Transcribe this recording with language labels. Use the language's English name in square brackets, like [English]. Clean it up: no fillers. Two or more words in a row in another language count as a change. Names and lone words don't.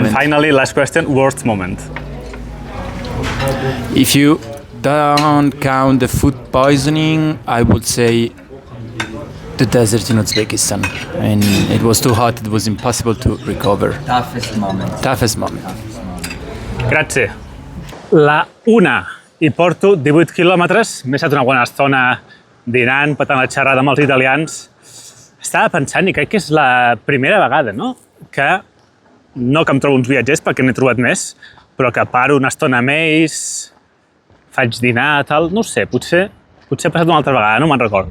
[English] And finally, last question, worst moment? If you don't count the food poisoning, I would say the desert in Uzbekistan. And it was too hot, it was impossible to recover. Toughest moment. [Italian] Grazie. [Catalan] La 1 i porto 18 quilòmetres, m'he estat una bona estona dinant, patant la xerrada amb els italians. Estava pensant, i crec que és la primera vegada, no?, que no que em trobo uns viatgers, perquè n'he trobat més, però que paro una estona amb ells, faig dinar, tal, no sé, potser ha passat una altra vegada, no me'n recordo.